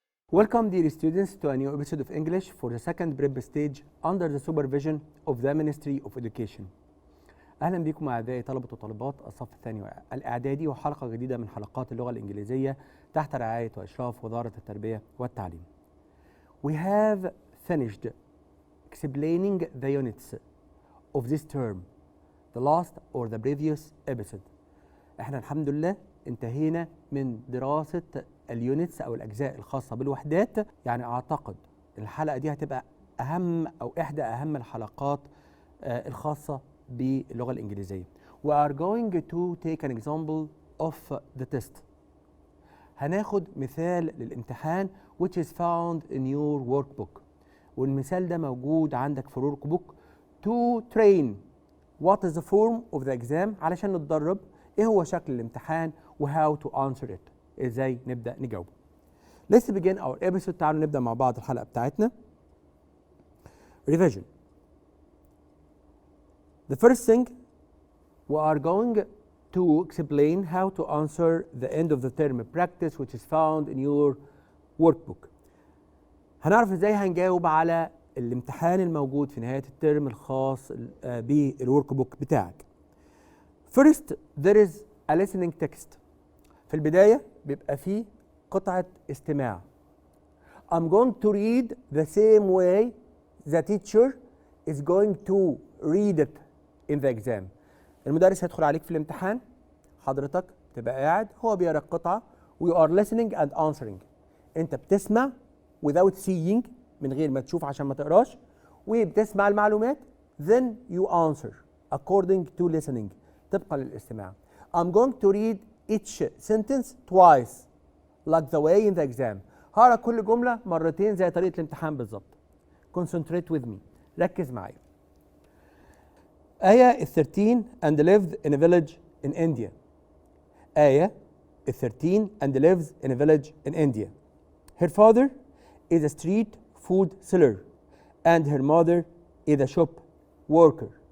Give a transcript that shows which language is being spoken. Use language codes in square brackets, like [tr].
[en] Welcome dear students to a new episode of English for the second prep stage under the supervision of the Ministry of Education. [ar] أهلا بكم أعزائي طلبة وطالبات الصف الثاني الإعدادي وحلقة جديدة من حلقات اللغة الإنجليزية تحت رعاية وإشراف وزارة التربية والتعليم. [en] We have finished explaining the units of this term, the last or the previous episode. [ar] احنا الحمد لله انتهينا من دراسة اليونتس أو الأجزاء الخاصة بالوحدات. يعني أعتقد الحلقة دي هتبقى أهم أو إحدى أهم الحلقات الخاصة باللغة الإنجليزية. [en] We are going to take an example of the test. [ar] هناخد مثال للامتحان [en] which is found in your workbook. [ar] والمثال ده موجود عندك في الورك [en] to train what is the form of the exam [ar] علشان نتدرب إيه هو شكل الامتحان و [en] how to answer it. [ar] إزاي نبدأ نجاوب. [en] Let's begin our episode. [ar] تعالوا نبدأ مع بعض الحلقة بتاعتنا. [en] Revision. The first thing we are going to explain how to answer the end of the term practice which is found in your workbook. [ar] هنعرف ازاي هنجاوب على الامتحان الموجود في نهاية الترم الخاص بالورك بوك بتاعك. [en] First there is a listening text. [ar] في البداية بيبقى فيه قطعة استماع. [en] I'm going to read the same way the teacher is going to read it in the exam. [ar] المدرس هيدخل عليك في الامتحان، حضرتك تبقى قاعد هو بيقرا القطعة [en] we are listening and answering. [ar] انت بتسمع [en] without seeing [ar] من غير ما تشوف عشان ما تقراش، وبتسمع المعلومات [en] then you answer according to listening [ar] طبقا للاستماع. [en] I'm going to read each sentence twice like the way in the exam. [ar] هقرا كل جملة مرتين زي طريقة الامتحان بالظبط. [en] Concentrate with me. [ar] ركز معايا. [en] آية is 13 and lived in a village in India. آية is 13 and lives in a village in India. Her father is a street food seller and her mother is a shop worker.